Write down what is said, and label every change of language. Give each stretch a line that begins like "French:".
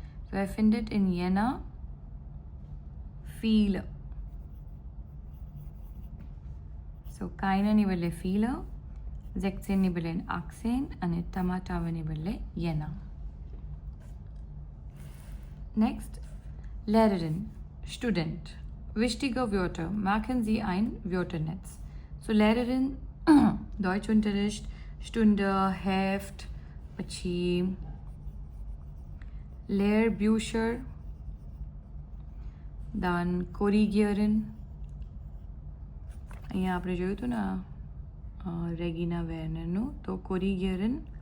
German: So, er findet in Jena viele.
Gujarati: So, keine ની બદલે viele, 16 ની બદલે 18 અને Tamatave ની બદલે Jena.
German: Next, Lehrerin, Student. Wichtige Wörter. Merken Sie ein Wörternetz. So, Lehrerin, Deutschunterricht, Stunde, Heft, પછી Lehrbücher, dann Korrigieren.
Gujarati: અહીંયા આપણે જોયું હતું ને રેગિના વેર્નરનું, તો Korrigieren.